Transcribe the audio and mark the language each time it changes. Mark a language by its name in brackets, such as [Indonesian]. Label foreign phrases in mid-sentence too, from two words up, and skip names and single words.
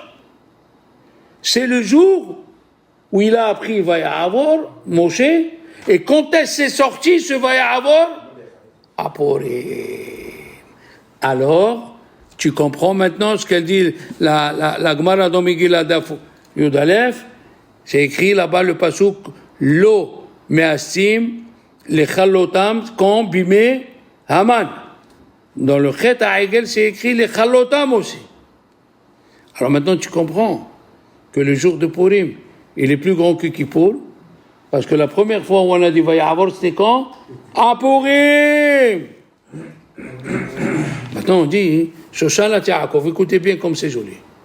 [French] C'est le jour où il a appris Vaya'avor, Moshe, et quand est-ce c'est sorti ce Vaya'avor? À Purim. Alors, tu comprends maintenant ce qu'elle dit, la Gemara dans [Hebrew] מגילה דף י"א, [French] c'est écrit là-bas le pasuk [Hebrew] לא מאסתים לכלותם כן בימי המן. [French] Dans le [Hebrew] חטא העגל, [French] c'est écrit lechalotam aussi. Alors maintenant tu comprends que le jour de Purim, il est plus grand que Kippour, parce que la première fois où on a dit Vaya'avor, c'était quand? À Purim. Maintenant on dit Shoshanat Yaakov, écoutez bien comme c'est joli.